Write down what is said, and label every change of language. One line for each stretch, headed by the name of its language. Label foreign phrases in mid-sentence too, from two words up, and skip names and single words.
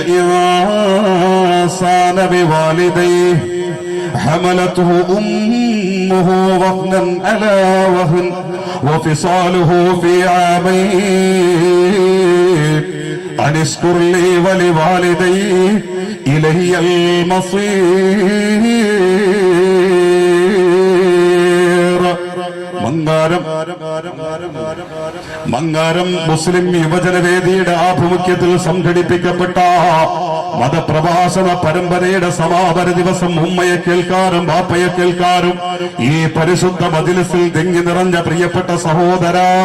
Arabic: الإنسان بوالديه حملته أمه وهنا على وهن وفصاله في عامين أن اشكر لي ولوالدي إلي المصير.
Malayalam: മങ്ങാരം മുസ്ലിം യുവജനവേദിയുടെ ആഭിമുഖ്യത്തിൽ സംഘടിപ്പിക്കപ്പെട്ട മതപ്രഭാഷണ പരമ്പരയുടെ സമാപന ദിവസം ഉമ്മയെ കേൾക്കാനും ബാപ്പയെ കേൾക്കാനും ഈ പരിശുദ്ധ മജ്‌ലിസിൽ തിങ്ങി നിറഞ്ഞ പ്രിയപ്പെട്ട സഹോദരാ,